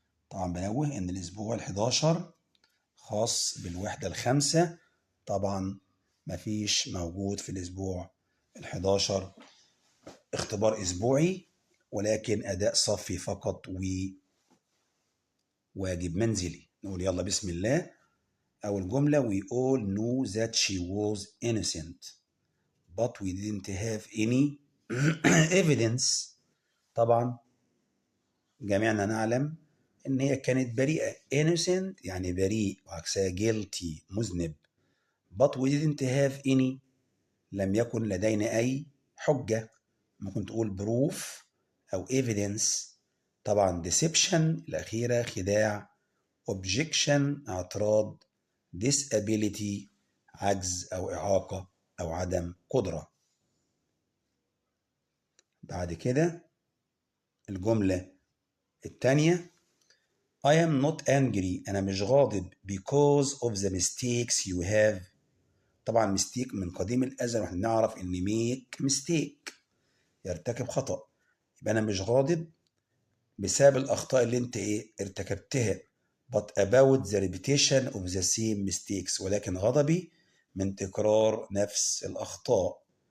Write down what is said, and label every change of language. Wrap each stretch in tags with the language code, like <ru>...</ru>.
<ar>طبعا بنوه إن الأسبوع الحداشر خاص بالوحدة الخامسة. طبعا مفيش موجود في الأسبوع الحداشر اختبار أسبوعي، ولكن أداء صفي فقط وواجب منزلي. نقول يلا بسم الله. أول جملة:</ar> <en>We all knew that she was innocent but we didn't have any evidence.</en> <ar>طبعا جميعنا نعلم إن هي كانت بريئة. innocent يعني بريء، وعكسها guilty مذنب.</ar> <en>but we didn't have any</en> <ar>لم يكن لدينا أي حجة. ممكن تقول proof أو evidence. طبعا deception الأخيرة خداع. objection اعتراض. disability عجز أو إعاقة أو عدم قدرة. بعد كده الجملة الثانية:</ar> <en>I am not angry</en> <ar>أنا مش غاضب</ar> <en>because of the mistakes you have.</en> <ar>طبعا mistake من قديم الأزل، واحنا نعرف إن make mistake يرتكب خطأ. يبقى أنا مش غاضب بسبب الأخطاء اللي أنت ارتكبتها.</ar> <en>but about the repetition of the same mistakes</en> <ar>ولكن غضبي من تكرار نفس الأخطاء.</ar>